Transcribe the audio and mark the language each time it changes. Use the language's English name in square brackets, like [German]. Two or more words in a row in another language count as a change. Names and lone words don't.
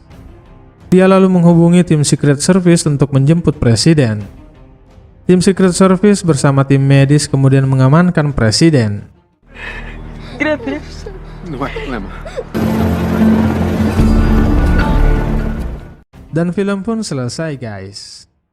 [Indonesian] Dia lalu menghubungi tim Secret Service untuk menjemput presiden. Tim Secret Service bersama tim medis kemudian mengamankan presiden. [Spanish] Gracias. No hay problema. [Indonesian] Dan film pun selesai, guys.